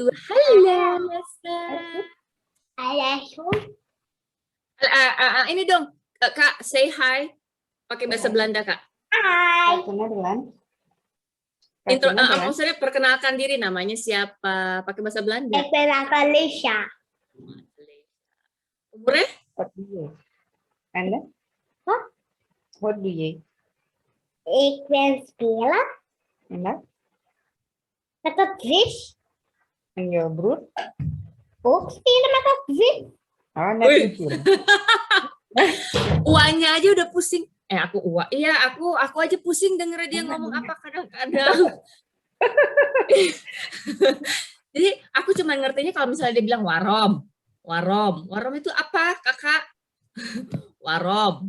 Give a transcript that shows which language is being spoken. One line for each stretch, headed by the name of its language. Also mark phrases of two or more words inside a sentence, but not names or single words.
Indonesian: Halo, Alessa. Ini dong, Kak,
English: say hi.
Indonesian: Pakai bahasa Belanda, Kak. Kartunya Dilan. Intro, Kartunya Dilan. maksudnya perkenalkan diri, namanya siapa? Pakai bahasa Belanda. Felicia. Umurnya?
English: What do you? And then? Huh? What do you?
Dutch: Ik ben spelen En dat? met dat vis. En je broer? Ook spelen met dat vis. Oh, net Wih.
Indonesian: kecil. Uanya aja udah pusing. Iya, aku aja pusing denger dia ngomong apa kadang-kadang. Jadi aku cuma ngertinya kalau misalnya dia bilang warom. Warom itu apa, Kakak? Warom.